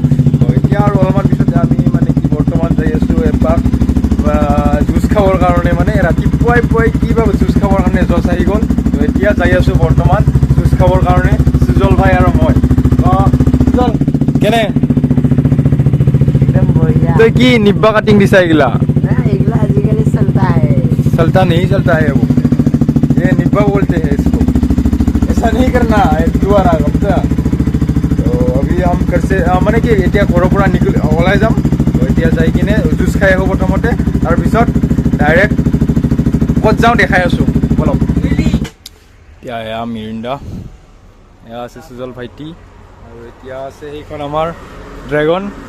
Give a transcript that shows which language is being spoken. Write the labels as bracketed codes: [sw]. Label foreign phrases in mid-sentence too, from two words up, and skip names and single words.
[as] এতিয়া আৰু অলপমান পিছতে আমি মানে কি বৰ্তমান যাই আছোঁ এপাক জুচ খাবৰ কাৰণে। মানে ৰাতিপুৱাই পুৱাই কিবা জুচ খাবৰ কাৰণে জচ আহি গ'ল। তো এতিয়া যাই আছোঁ বৰ্তমান জুচ খাবৰ কাৰণে সুজল ভাই আৰু মই। সুজল কেনে তই কি নিব্বা কাটিং দিছা এইগিলা? [hi] चलता नहीं चलता है वो, ये निब्बा बोलते हैं इसको, ऐसा नहीं करना है दोबारा गमता। तो अभी हम घर से माने कि [as] এতিয়া ঘৰৰ পৰা ওলাই যাম। তো এতিয়া যাই কিনে জুচ খাই আহোঁ প্ৰথমতে, তাৰপিছত ডাইৰেক্ট ক'ত যাওঁ দেখাই আছোঁ অলপ। এতিয়া এয়া মিৰিণ্ডা, এয়া আছে সুজল ভাইটি আৰু এতিয়া আছে সেইখন আমাৰ ড্ৰেগন।